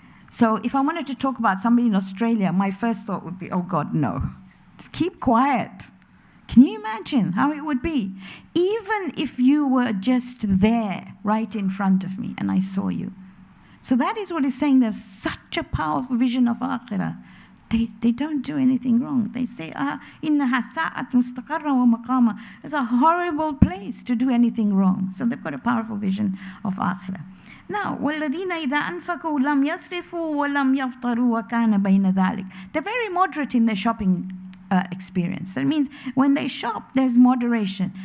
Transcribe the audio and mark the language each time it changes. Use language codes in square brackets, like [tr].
[en] So if I wanted to talk about somebody in Australia, my first thought would be, oh God, no. Just keep quiet. Can you imagine how it would be? Even if you were just there, right in front of me, and I saw you. So that is what he's saying. There's such a powerful vision of akhirah. They don't do anything wrong. They say, [ar] إِنَّهَا سَاءَتْ مُسْتَقَرًّا وَمَقَامًا. [en] It's a horrible place to do anything wrong. So they've got a powerful vision of akhirah. Now, [ar] وَالَّذِينَ إِذَا أَنفَقُوا لَمْ يَسْرِفُوا وَلَمْ يَفْطَرُوا وَكَانَ بَيْنَ ذَلِكَ. [en] They're very moderate in their shopping experience. That means when they shop, there's moderation.